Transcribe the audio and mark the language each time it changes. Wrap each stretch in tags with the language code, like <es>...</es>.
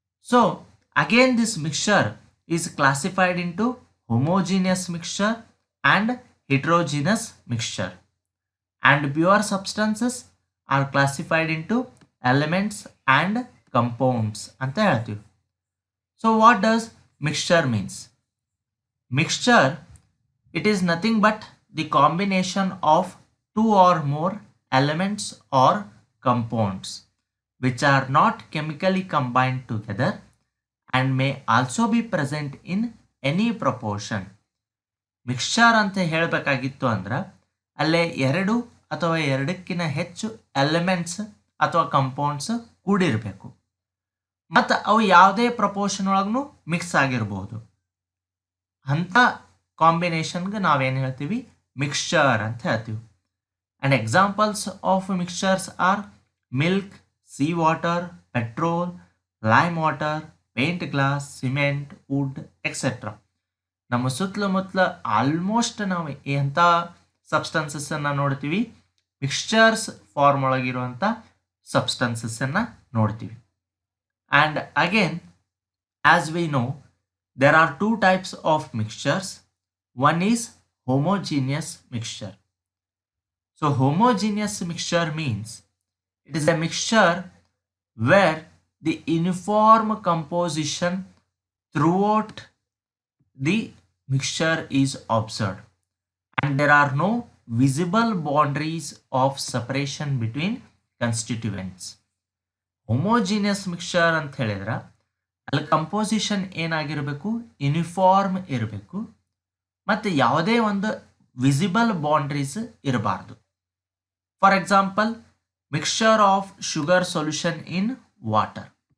<en>So again this mixture is classified into homogeneous mixture and heterogeneous mixture, and pure substances are classified into elements and compounds ಅಂತ ಹೇಳ್ತೀವಿ. So what does mixture means? Mixture, it is nothing but the combination of two or more elements or compounds which are not chemically combined together and may also be present in any proportion.</en> <kn>Mixture ಅಂತ ಹೇಳಬೇಕಾಗಿತ್ತು ಅಂದ್ರೆ ಅಲ್ಲೇ ಎರಡು ಅಥವಾ ಎರಡಕ್ಕಿಂತ ಹೆಚ್ಚು elements ಅಥವಾ compounds ಕೂಡಿರಬೇಕು, ಮತ್ತು ಅವು ಯಾವುದೇ ಪ್ರಪೋರ್ಷನ್ ಒಳಗೂ ಮಿಕ್ಸ್ ಆಗಿರ್ಬೋದು. ಅಂಥ ಕಾಂಬಿನೇಷನ್ಗೆ ನಾವೇನು ಹೇಳ್ತೀವಿ, ಮಿಕ್ಸ್ಚರ್ ಅಂತ ಹೇಳ್ತೀವಿ.</kn> <en>And examples of mixtures are milk, sea water, petrol, lime water, paint glass, cement, wood etcetera.</en> <kn>ನಮ್ಮ ಸುತ್ತಮುತ್ತಲ ಆಲ್ಮೋಸ್ಟ್ ನಾವು ಎಂಥ ಸಬ್ಸ್ಟೆನ್ಸಸ್ಸನ್ನು ನೋಡ್ತೀವಿ, ಮಿಕ್ಸ್ಚರ್ಸ್ ಫಾರ್ಮ್ ಒಳಗಿರುವಂಥ ಸಬ್ಸ್ಟೆನ್ಸಸ್ಸನ್ನು ನೋಡ್ತೀವಿ.</kn> <en>And again as we know there are two types of mixtures. One is homogeneous mixture. So homogeneous mixture means it is a mixture where the uniform composition throughout the mixture is observed and there are no visible boundaries of separation between constituents.</en> <kn>Homogeneous mixture ಅಂತ ಹೇಳಿದ್ರೆ ಅಲ್ಲಿ composition ಏನಾಗಿರಬೇಕು, uniform ಇರಬೇಕು, ಮತ್ತು ಯಾವುದೇ ಒಂದು visible boundaries ಇರಬಾರ್ದು.</kn> <en>For example, mixture of sugar solution in water.</en>